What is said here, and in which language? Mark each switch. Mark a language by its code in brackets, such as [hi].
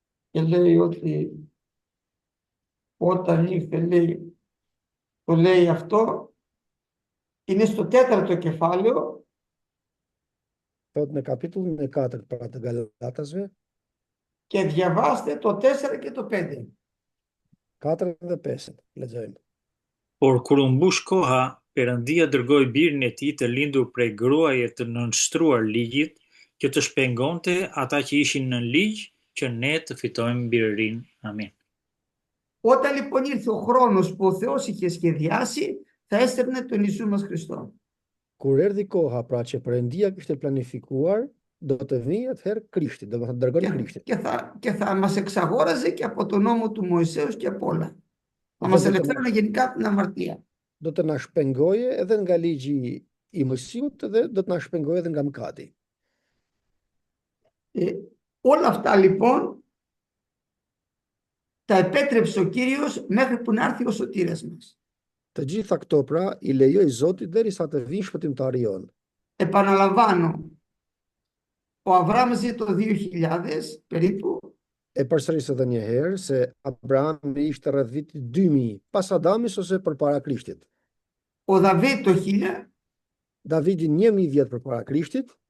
[el] Και λέει ότι όταν ήρθε, λέει, το λέει αυτό, είναι στο 4ο κεφάλαιο. [sq] Thot në kapitullin e 4 para të Galatasve, [el] Και διαβάστε το 4 και το 5. [sq] 4 dhe 5. Lexojmë. Por kur u mbush koha, Perëndia dërgoi birin e tij të lindur prej gruaje të nënshtruar ligjit, që të shpengonte ata që ishin në ligj, që ne të fitojmë birërinë. Amin. [el] Όταν λοιπόν ήρθε ο χρόνος που ο Θεός είχε σχεδιάσει, θα έστελνε τον Ιησού μας Χριστό. [sq] Kur erdhi koha pra që Perëndia kishte planifikuar, do të vijë atëherë Krishti, do të dërgoni Krishtin. [el] Και θα μας εξαγόραζε και από τον νόμο του Μωυσέως και από όλα. Θα μας ελευθέρωνε γενικά από την αμαρτία. [sq] Do të na shpengoje edhe nga ligji i Mojsiut dhe do të na shpengoje edhe nga mëkati. [el] Όλα αυτά λοιπόν τα επέτρεψε ο Κύριος μέχρι που να έρθει ο σωτήρας μας. [sq] Të gjitha këto pra i lejoi Zoti derisa të vijë shpëtimtari jon. [el] Επαναλαμβάνω, ο Αβραάμ ζει το 2000 περίπου. [sq] E përsëris edhe një herë se Abrahami ishte rreth vitit 2000 pas Adamit ose përpara Krishtit. [el] Ο Δαβίδ το 1000. [sq] Davidi 1000 vjet përpara Krishtit.